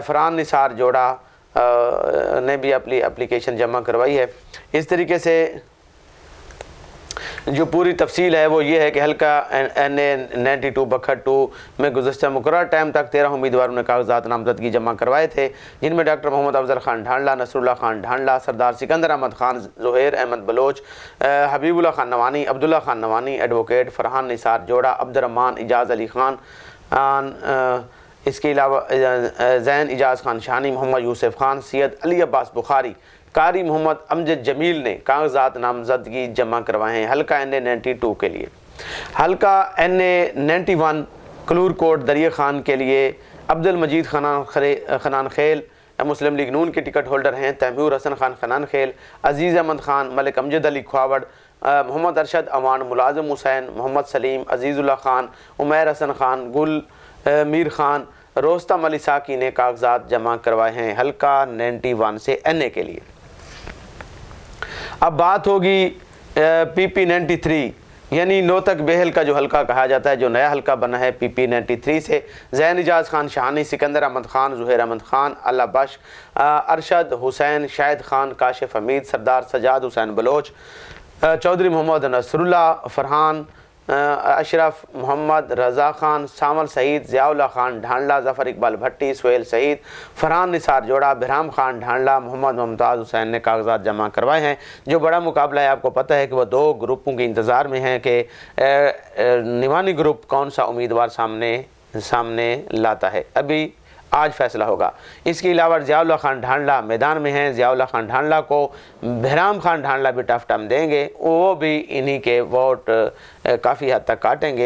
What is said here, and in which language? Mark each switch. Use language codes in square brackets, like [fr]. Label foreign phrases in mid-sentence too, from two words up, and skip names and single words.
[ur] فرحان نثار جوڑا نے بھی اپنی ایپلیکیشن جمع کروائی ہے. اس طریقے سے جو پوری تفصیل ہے وہ یہ ہے کہ حلقہ NA 92 بکھر 2 میں گزشتہ مقرر ٹائم تک 13 امیدواروں نے کاغذات نامزدگی جمع کروائے تھے، جن میں ڈاکٹر محمد افضل خان ڈھانڈلا، نصراللہ خان ڈھانڈلا، سردار سکندر احمد خان، زہیر احمد بلوچ، حبیب اللہ خان نوانی، عبداللہ خان نوانی، ایڈووکیٹ فرحان نثار جوڑا، عبدالرحمان، اعجاز علی خان, اس کے علاوہ زین اعجاز خان شانی، محمد یوسف خان، سید علی عباس بخاری، قاری محمد امجد جمیل نے کاغذات نامزدگی جمع کروائے ہیں حلقہ NA 92 کے لیے. حلقہ NA 91 کلور کوٹ دریا خان کے لیے عبدالمجید خنان خیل مسلم لیگ نون کے [en] ticket holder [ur] ہیں. تیمور حسن خان خنان خیل، عزیز احمد خان، ملک امجد علی خواوڑ، محمد ارشد اعوان، ملازم حسین، محمد سلیم، عزیز اللہ خان، عمیر حسن خان، گل میر خان، رستم علی ساقی نے کاغذات جمع کروائے ہیں حلقہ 91 سے NA کے لیے. اب بات ہوگی PP 93 یعنی نوتک بہل کا جو حلقہ کہا جاتا ہے، جو نیا حلقہ بنا ہے PP 93 سے. زین اعجاز خان شاہانی، سکندر احمد خان، زہیر احمد خان، اللہ بخش، ارشد حسین، شاہد خان، کاشف حمید، سردار سجاد حسین بلوچ، چوہدری محمد نصراللہ، فرحان اشرف، محمد رضا خان، سامل سعید، ضیاء اللہ خان ڈھانڈلا، ظفر اقبال بھٹی، سہیل سعید، فرحان نثار جوڑا، بہرام خان ڈھانڈلا، محمد ممتاز حسین نے کاغذات جمع کروائے ہیں. جو بڑا مقابلہ ہے، آپ کو پتا ہے کہ وہ 2 گروپوں کے انتظار میں ہیں کہ نوانی گروپ کون سا امیدوار سامنے لاتا ہے. ابھی آج فیصلہ ہوگا. اس کے علاوہ ضیاء اللہ خان ڈھانڈلا میدان میں ہیں۔ ضیاء اللہ خان ڈھانڈلا کو بہرام خان ڈھانڈلا بھی [en] tough time [ur] دیں گے، وہ بھی انہی کے ووٹ کافی حد تک کاٹیں گے.